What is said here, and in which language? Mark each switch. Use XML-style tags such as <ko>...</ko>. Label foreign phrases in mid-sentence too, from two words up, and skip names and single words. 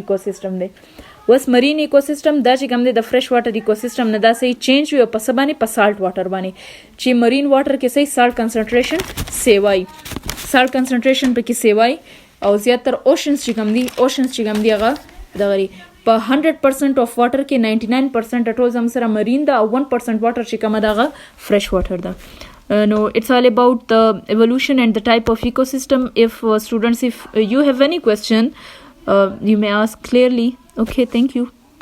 <ps>ایکوسیستم دی اوس</ps> <en>marine ecosystem</en> <ps>دا چې کوم دی د</ps> <en>fresh water ecosystem</en> <ps>نه دا صحیح چینج وي او په څه باندې په</ps> <en>salt water</en> <ps>باندې چې</ps> <en>marine water</en> <ps>کې صحیح</ps> <en>salt concentration</en> <ps>سیوای</ps> <en>salt concentration</en> <ps>پکې سیوای او زیاتره اوشنز چې کوم دی هغه دغه په</ps> <en>100% of water</en> <ps>کې 99% ټول زموږ سره مرین ده او 1% واټر چې کومه ده هغه</ps> <en>fresh water</en> <ps>ده</ps> <en>No, it's all about the evolution and the type of ecosystem. If students, if you have any question, you may ask clearly. Okay, thank you.</en>